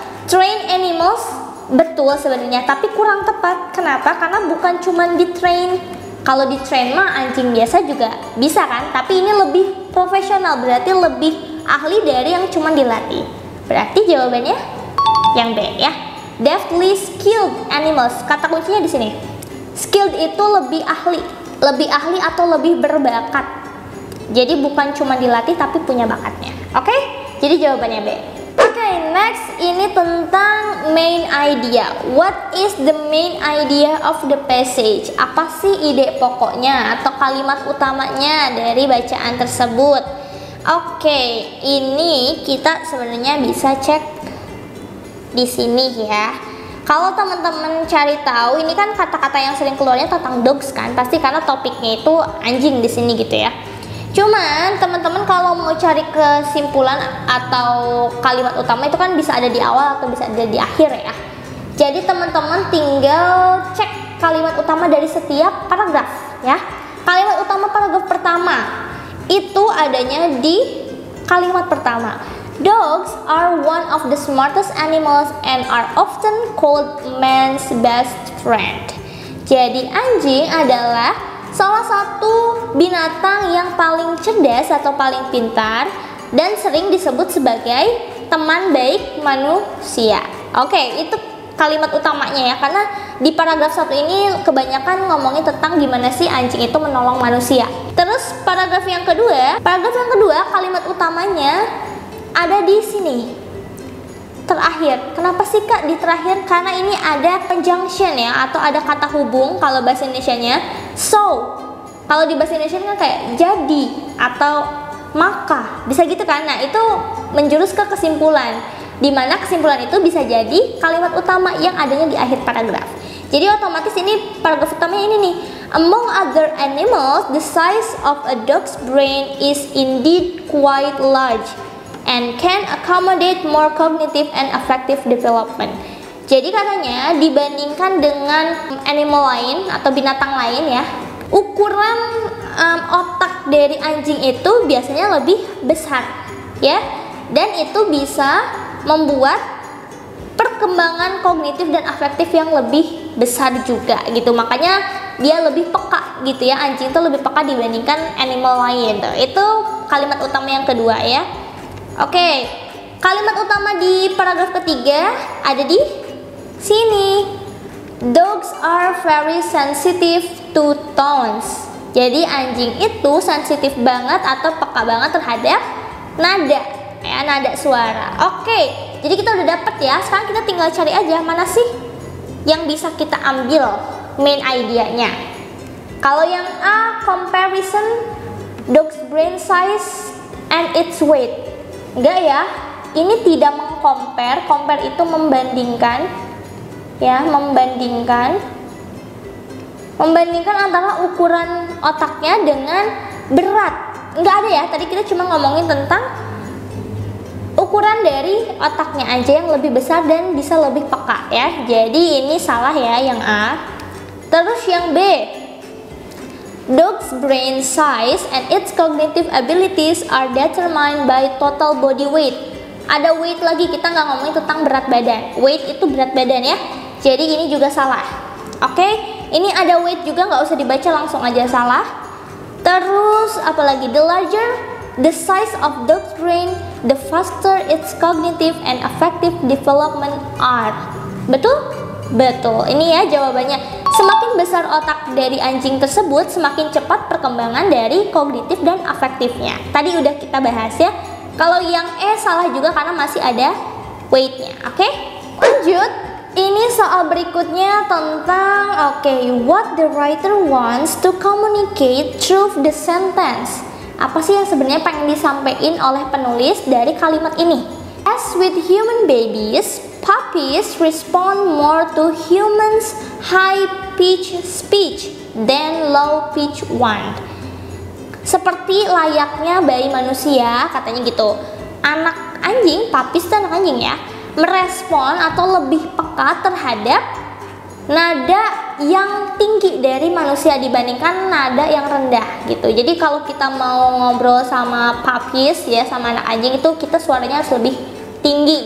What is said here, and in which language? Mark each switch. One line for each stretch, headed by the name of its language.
English: Train animals
Indonesian: betul sebenarnya, tapi kurang tepat. Kenapa? Karena bukan cuma di train. Kalau di train mah anjing biasa juga bisa kan, tapi ini lebih profesional, berarti lebih ahli dari yang cuma dilatih. Berarti jawabannya yang B ya.
English: Deftly skilled animals.
Indonesian: Kata kuncinya di sini. Skilled itu lebih ahli atau lebih berbakat. Jadi bukan cuma dilatih tapi punya bakatnya. Oke? Jadi jawabannya B. Oke, next ini tentang main idea.
English: What is the main idea of the passage?
Indonesian: Apa sih ide pokoknya atau kalimat utamanya dari bacaan tersebut? Oke, ini kita sebenarnya bisa cek di sini ya. Kalau teman-teman cari tahu, ini kan kata-kata yang sering keluarnya tentang dogs kan, pasti karena topiknya itu anjing di sini gitu ya. Cuman teman-teman kalau mau cari kesimpulan atau kalimat utama itu kan bisa ada di awal atau bisa ada di akhir ya. Jadi teman-teman tinggal cek kalimat utama dari setiap paragraf ya. Kalimat utama paragraf pertama itu adanya di kalimat pertama.
English: Dogs are one of the smartest animals and are often called man's best friend.
Indonesian: Jadi anjing adalah salah satu binatang yang paling cerdas atau paling pintar dan sering disebut sebagai teman baik manusia. Oke, itu kalimat utamanya ya, karena di paragraf 1 ini kebanyakan ngomongin tentang gimana sih anjing itu menolong manusia. Terus paragraf yang kedua kalimat utamanya ada di sini. Terakhir. Kenapa sih Kak di terakhir? Karena ini ada conjunction ya, atau ada kata hubung kalau bahasa Indonesianya. So, kalau di bahasa Indonesia kan kayak jadi atau maka, bisa gitu kan. Nah, itu menjurus ke kesimpulan, dimana kesimpulan itu bisa jadi kalimat utama yang adanya di akhir paragraf. Jadi otomatis ini paragraf utamanya ini nih.
English: Among other animals, the size of a dog's brain is indeed quite large and can accommodate more cognitive and affective development.
Indonesian: Jadi katanya dibandingkan dengan animal lain atau binatang lain ya, ukuran otak dari anjing itu biasanya lebih besar ya, dan itu bisa membuat perkembangan kognitif dan afektif yang lebih besar juga gitu. Makanya dia lebih peka gitu ya. Anjing itu lebih peka dibandingkan animal lain tuh. Itu kalimat utama yang kedua ya. Oke, kalimat utama di paragraf ketiga ada di sini.
English: Dogs are very sensitive to tones.
Indonesian: Jadi anjing itu sensitif banget atau peka banget terhadap nada, ya, nada suara. Oke, jadi kita udah dapet ya. Sekarang kita tinggal cari aja mana sih yang bisa kita ambil main idea-nya. Kalau yang A,
English: comparison dog's brain size and its weight.
Indonesian: Enggak ya, ini tidak mengcompare. Compare itu membandingkan, ya, membandingkan antara ukuran otaknya dengan berat. Enggak ada ya, tadi kita cuma ngomongin tentang ukuran dari otaknya aja yang lebih besar dan bisa lebih peka ya. Jadi ini salah ya yang A. Terus yang B,
English: dog's brain size and its cognitive abilities are determined by total body weight.
Indonesian: Ada weight lagi, kita nggak ngomongin tentang berat badan. Weight itu berat badan ya. Jadi ini juga salah. Oke, ini ada weight juga, nggak usah dibaca, langsung aja salah. Terus apalagi,
English: the larger the size of dog's brain, the faster its cognitive and affective development are.
Indonesian: Betul? Betul. Ini ya jawabannya. Semakin besar otak dari anjing tersebut, semakin cepat perkembangan dari kognitif dan afektifnya. Tadi udah kita bahas ya. Kalau yang E salah juga karena masih ada weight-nya. Oke? Lanjut. Ini soal berikutnya tentang
English: what the writer wants to communicate through the sentence.
Indonesian: Apa sih yang sebenarnya pengen disampaikan oleh penulis dari kalimat ini?
English: As with human babies, puppies respond more to humans' high-pitched speech than low-pitched one.
Indonesian: Seperti layaknya bayi manusia, katanya gitu. Anak anjing, puppies itu anak anjing ya, merespon atau lebih peka terhadap nada yang tinggi dari manusia dibandingkan nada yang rendah gitu. Jadi kalau kita mau ngobrol sama puppies ya, sama anak anjing itu kita suaranya harus lebih tinggi.